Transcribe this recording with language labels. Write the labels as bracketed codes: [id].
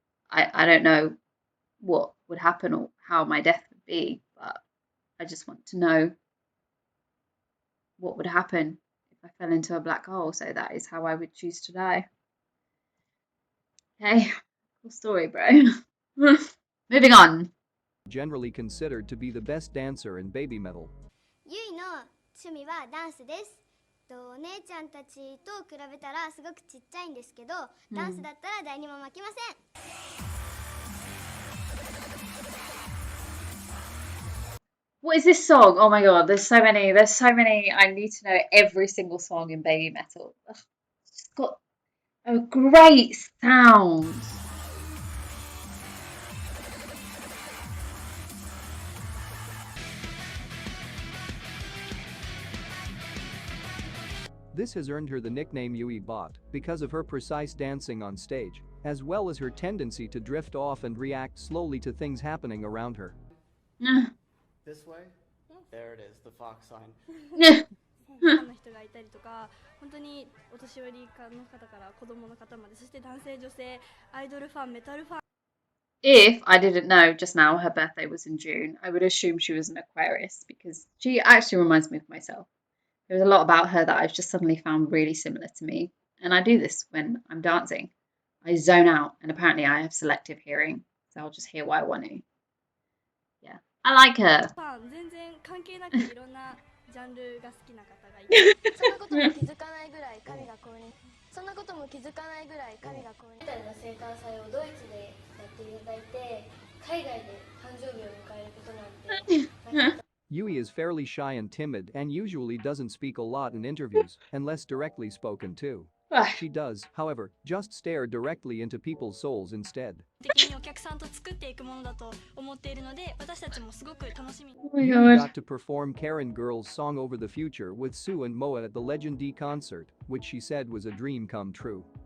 [en] I don't know what would happen or how my death would be, but I just want to know what would happen if I fell into a black hole. So that is how I would choose to die. Okay, cool story, bro. Moving on. generally considered to be the best dancer in BABYMETAL. [ja] ゆいの趣味はダンスです。お姉ちゃんたちと比べたらすごくちっちゃいんですけど、ダンスだったら誰にも負けません。 [en] What is this song? Oh my god, there's so many. There's so many. I need to know every single song in BABYMETAL. Ugh, it's got a great sound. This has earned her the nickname Yui Bot because of her precise dancing on stage, as well as her tendency to drift off and react slowly to things happening around her. This way? There it is, the fox sign. [ja] ファンの人がいたりとか、本当にお年寄りの方から子供の方まで、そして男性女性アイドルファンメタルファン [en] If I didn't know just now her birthday was in June, I would assume she was an Aquarius because she actually reminds me of myself. There's a lot about her that I've just suddenly found really similar to me. And I do this when I'm dancing. I zone out, and apparently I have selective hearing, so I'll just hear what I want to. Yeah, I like her. [ja] ファン全然関係なくいろんなジャンルが好きな方がいてそんなことも気づかないぐらい神が降臨そんなことも気づかないぐらい神が降臨みたいな生誕祭をドイツでやっていただいて海外で誕生日を迎えることなんて [en] Yui is fairly shy and timid and usually doesn't speak a lot in interviews unless directly spoken to. She does, however, just stare directly into people's souls instead. [ja] 的にお客さんと作っていくものだと思っているので私たちもすごく楽しみに [en] Oh my Yui god. got to perform Karen Girl's song Over the Future with Sue and Moa at the Legend D concert, which she said was a dream come true.